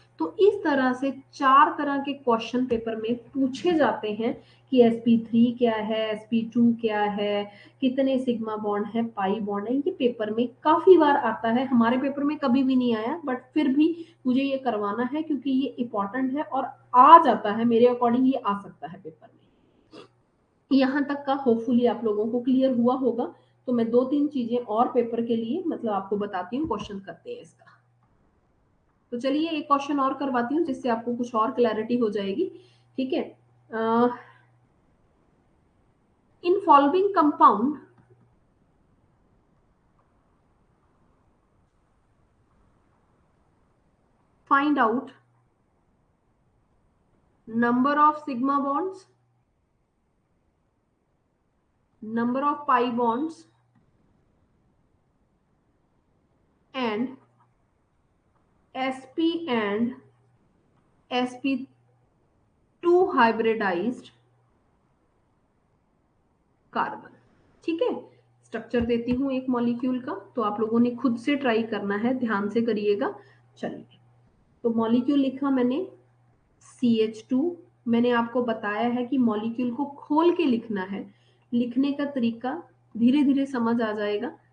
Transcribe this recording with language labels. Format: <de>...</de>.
<hi>तो इस तरह से चार तरह के क्वेश्चन पेपर में पूछे जाते हैं कि sp3 क्या है, sp2 क्या है, कितने सिग्मा बॉन्ड है, पाई बॉन्ड है। ये पेपर में काफी बार आता है, हमारे पेपर में कभी भी नहीं आया, बट फिर भी मुझे ये करवाना है क्योंकि ये इंपॉर्टेंट है और आ जाता है, मेरे अकॉर्डिंग ये आ सकता है पेपर में। यहाँ तक का होपफुली आप लोगों को क्लियर हुआ होगा। तो मैं दो तीन चीजें और पेपर के लिए मतलब आपको बताती हूँ, क्वेश्चन करते हैं इसका। तो चलिए एक क्वेश्चन और करवाती हूँ जिससे आपको कुछ और क्लैरिटी हो जाएगी, ठीक है।</hi> <en>in following compound find out number of sigma bonds, number of pi bonds and sp and sp2 hybridized</en> <hi>carbon. ठीक है, स्ट्रक्चर देती हूँ एक मॉलिक्यूल का, तो आप लोगों ने खुद से ट्राई करना है, ध्यान से करिएगा। चलिए, तो मॉलिक्यूल लिखा मैंने CH2। मैंने आपको बताया है कि मॉलिक्यूल को खोल के लिखना है, लिखने का तरीका धीरे धीरे समझ आ जाएगा।</hi>